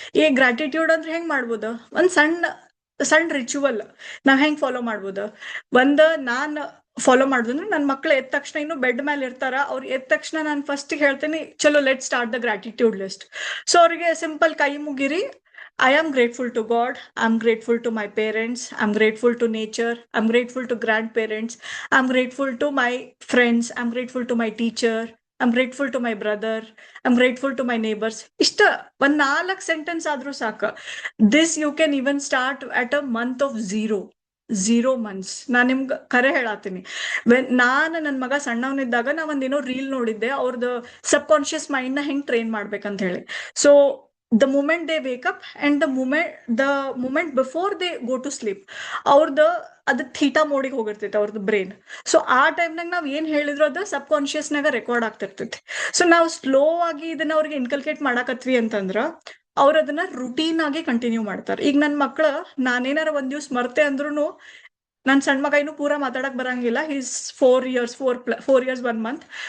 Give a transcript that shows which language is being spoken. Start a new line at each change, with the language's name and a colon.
Kannada: ಈ ಗ್ರಾಟಿಟ್ಯೂಡ್ ಅಂದ್ರೆ ಹೆಂಗ್ ಮಾಡ್ಬೋದು? ಒಂದ್ ಸಣ್ಣ ರಿಚುವಲ್ ನಾವ್ ಹೆಂಗ್ ಫಾಲೋ ಮಾಡ್ಬೋದು? ನಾನ್ ಫಾಲೋ ಮಾಡುದಂದ್ರೆ ನನ್ನ ಮಕ್ಳು ಎದ್ದ ತಕ್ಷಣ ಇನ್ನು ಬೆಡ್ ಮೇಲೆ ಇರ್ತಾರ, ಅವ್ರು ಎದ್ದ ತಕ್ಷಣ ನಾನು ಫಸ್ಟ್ ಹೇಳ್ತೀನಿ ಚಲೋ
English: Let start the gratitude list. So
Kannada: ಅವ್ರಿಗೆ ಸಿಂಪಲ್ ಕೈ ಮುಗಿರಿ,
English: I am grateful to God. I'm grateful to my parents. I'm grateful to nature. I'm grateful to grandparents. I'm grateful to my friends. I'm grateful to my teacher. I'm grateful to my brother. I'm grateful to my neighbors.
Kannada: ಇಷ್ಟ ಒಂದ್ 4 sentence ಆದ್ರೂ ಸಾಕ.
English: This you can even start at a month of zero months.
Kannada: ನಾನ್ ನಿಮ್ಗೆ ಕರೆ ಹೇಳತ್ತೀನಿ, ನಾನು ನನ್ನ ಮಗ ಸಣ್ಣವನಿದ್ದಾಗ ನಾ ಒಂದೇನೋ ರೀಲ್ ನೋಡಿದ್ದೆ, ಅವ್ರದ್ದು ಸಬ್ ಕಾನ್ಶಿಯಸ್ ಮೈಂಡ್ ನ ಹೆಂಗ್ ಟ್ರೈನ್ ಮಾಡ್ಬೇಕಂತ ಹೇಳಿ.
English: so the moment they wake up and the moment before they go to sleep,
Kannada: ಅವ್ರದ್ದು ಅದು ಥೀಟಾ ಮೋಡಿಗೆ ಹೋಗಿರ್ತೈತೆ ಅವ್ರದ್ದು ಬ್ರೈನ್. ಸೊ ಆ ಟೈಮ್ನಾಗ ನಾವ್ ಏನ್ ಹೇಳಿದ್ರು ಅದು ಸಬ್ ಕಾನ್ಶಿಯಸ್ನಾಗ ರೆಕಾರ್ಡ್ ಆಗ್ತಿರ್ತೈತಿ. ಸೊ ನಾವು ಸ್ಲೋ ಆಗಿ ಇದನ್ನ ಅವ್ರಿಗೆ ಇನ್ಕಲ್ಕೇಟ್ ಮಾಡಾಕತ್ವಿ ಅಂತಂದ್ರ ಅವ್ರ ಅದನ್ನ ರುಟೀನ್ ಆಗಿ ಕಂಟಿನ್ಯೂ ಮಾಡ್ತಾರೆ. ಈಗ ನನ್ ಮಕ್ಳ ನಾನೇನಾರ ಒಂದ್ ದಿವ್ಸ ಮರ್ತೆ ಅಂದ್ರೂ, ನನ್ ಸಣ್ಣ ಮಗ ಇನ್ನು ಪೂರಾ ಮಾತಾಡಕ್ ಬರಂಗಿಲ್ಲ,
English: He's 4 years 1 month.